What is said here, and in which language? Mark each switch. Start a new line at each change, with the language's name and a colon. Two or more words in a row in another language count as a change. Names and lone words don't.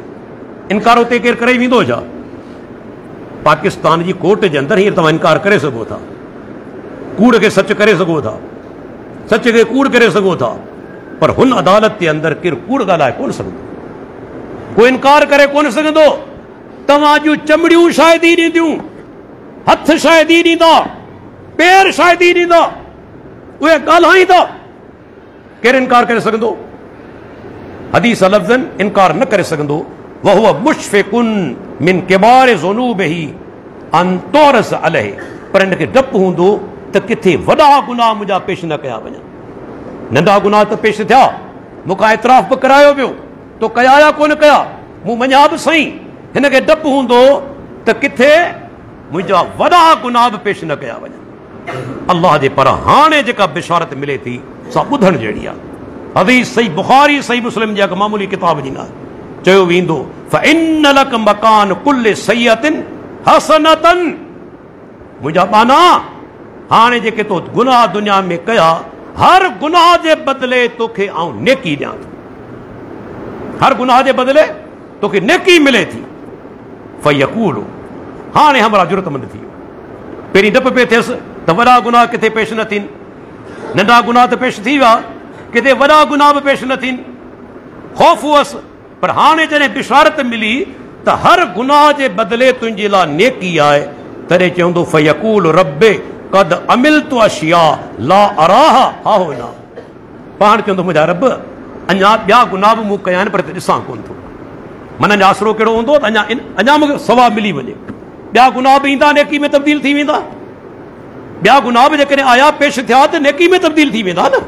Sindhi: इनकार उते केरु करे वेंदो छा? पाकिस्तान जी कोर्ट जे अंदरि हींअर तव्हां इनकार करे सघो था, कूड़ खे सच करे सघो था, सच खे कूड़ करे सघो था, पर हुन अदालत जे अंदरि केरु कूड़ ॻाल्हाए कोन सघंदो, कोई इनकार करे कोन सघंदो। तव्हां जूं चमड़ियूं शायदि ॾींदियूं, हथ शायदि ॾींदा, पेर शायदि ॾींदा, उहे ॻाल्हाईंदा, केरु इनकार करे सघंदो? हदीस लफ़्ज़न इनकार न करे सघंदो।
Arabic: وهو مشفق من كبار ذنوبه أن تعرض عليه,
Sindhi: पर हिनखे डपु हूंदो त किथे वॾा गुनाह मुंहिंजा पेश न कया वञनि। नंढा गुनाह त पेश थिया, मूंखां एतिराफ़ बि करायो वियो, तो कया या कोन कया, मूं मञा बि सही। हिनखे डपु हूंदो त किथे मुंहिंजा वॾा गुनाह बि पेश न कया वञनि। अल्लाह जे पर हाणे जेका बिशारत मिले थी सा ॿुधण जहिड़ी आहे। हदीस सही बुखारी सही मुस्लिम जी मामूली किताब जी न आहे। चयो वेंदो
Arabic: فإن لك مكان كل سيئة حسنة,
Sindhi: मुंहिंजा बाना हाणे जेके तो गुनाह दुनिया में कया, हर गुनाह जे बदिले तोखे आऊं नेकी ॾियां थो, हर गुनाह जे बदिले तोखे नेकी मिले थी। फ़यकूल, हाणे हमरा जुरतमंद थी वियो। पहिरीं डप पियो थियसि त वॾा गुनाह किथे पेश न थियनि, नंढा गुनाह त पेश थी विया, किथे वॾा गुनाह बि पेश न थियनि, ख़ौफ़ हुअसि। पर हाणे जॾहिं बिशारत मिली त हर गुनाह जे बदिले तुंहिंजे लाइ नेकी आहे, तॾहिं चवंदो
Arabic: فيقول رب قد عملت أشياء لا أراها ها هنا,
Sindhi: पाण चवंदो मुंहिंजा रब अञा ॿिया गुनाह बि मूं कया आहिनि पर ॾिसां कोन थो। मन जो आसरो कहिड़ो हूंदो त अञा मूंखे सवाब मिली वञे। ॿिया गुनाह बि ईंदा नेकी में तब्दील थी वेंदा, ॿिया गुनाह बि जेकॾहिं आया पेश थिया त नेकी में तब्दील थी वेंदा न।